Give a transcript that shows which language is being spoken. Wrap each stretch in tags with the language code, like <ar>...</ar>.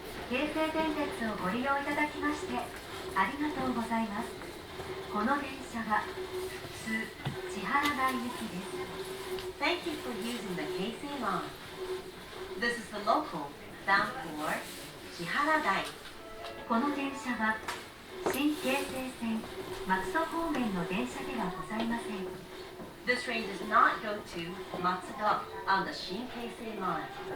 <ja>京成電鉄をご利用いただきましてありがとうございます。この電車は普通千原台行きです。</ja> <en>Thank you for using the Keisei line. This is the local bound for 千原台。</en> <ja>この電車は新京成線松戸方面の電車ではございません。</ja> <en>This train does not go to Matsudo on the Shinkeisei line.</en>